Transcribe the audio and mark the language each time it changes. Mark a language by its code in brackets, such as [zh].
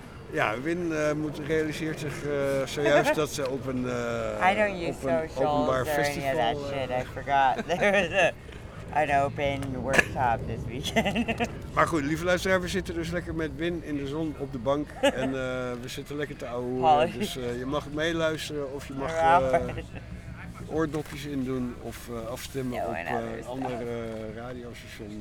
[nl] Ja, Win realiseert zich zojuist dat ze op een openbaar festival. [en] I don't use socials or any of that shit. I forgot. An open workshop this weekend. [nl] Maar goed, lieve luisteraar, we zitten dus lekker met Win in de zon op de bank. En we zitten lekker te ouwen. Dus je mag meeluisteren of je mag oordopjes indoen of afstemmen op andere radiostation.